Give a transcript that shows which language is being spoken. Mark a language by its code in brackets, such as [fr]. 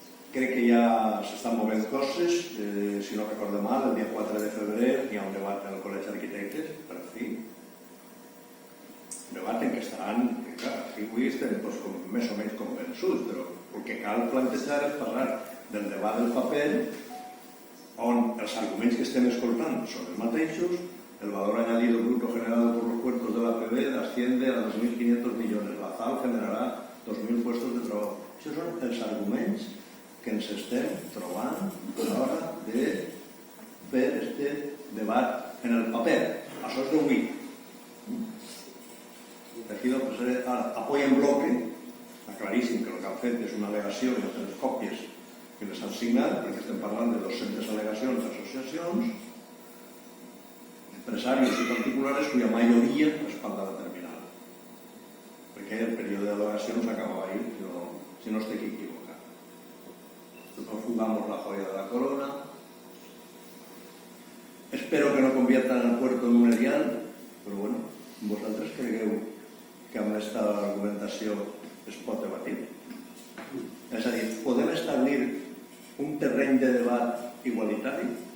[ca] Crec que ja s'estan movent coses. Si no recordo mal, el dia 4 de febrer hi ha un debat en el Col·legi d'Arquitectes, per fi. Un debat en què estaran, clar, aquí avui estem més o menys convençuts, però el que cal plantejar és parlar del debat del paper, on els arguments que estem escoltant són els mateixos. [es] El valor añadido bruto generado por los puertos de la APB asciende a 2.500 millones. La ZAL generará 2.000 puestos de trabajo. [ca] Això són els arguments que ens estem trobant a l'hora de fer aquest debat en el paper. Això és d'avui. [es] Aquí apoya en bloque. [ca] Està claríssim que el que han fet és una al·legació i les còpies que les han signat, perquè estem parlant de 200 al·legacions d'associacions, empresarios i particulars cuya majoria respalda la terminal. Perquè el període d'al·legacions acabava ahir, si no estic equivocat. [es] Nosotros jugamos la joya de la corona. Espero que no conviertan el puerto en un erial, però bueno, [ca] vosaltres cregueu que amb aquesta argumentació es pot debatir. És a dir, podem establir un terreny de debat igualitari?